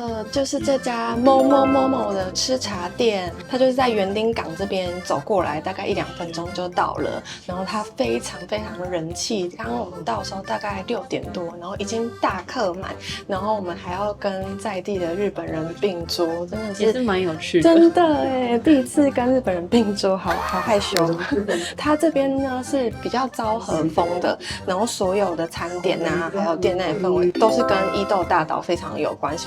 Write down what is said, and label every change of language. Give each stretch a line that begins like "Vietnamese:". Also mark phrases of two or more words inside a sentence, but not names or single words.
Chinese: 就是這家某某某某的吃茶店，它就是在園丁港這邊走過來，大概1-2分鐘就到了。然後它非常人氣，剛剛我們到的時候大概6點多，然後已經大客滿，然後我們還要跟在地的日本人併桌，真的是也是蠻有趣的。真的哎，第一次跟日本人併桌，好害羞。它這邊呢是比較昭和風的，然後所有的餐點啊，還有店內氛圍都是跟伊豆大島非常有關係。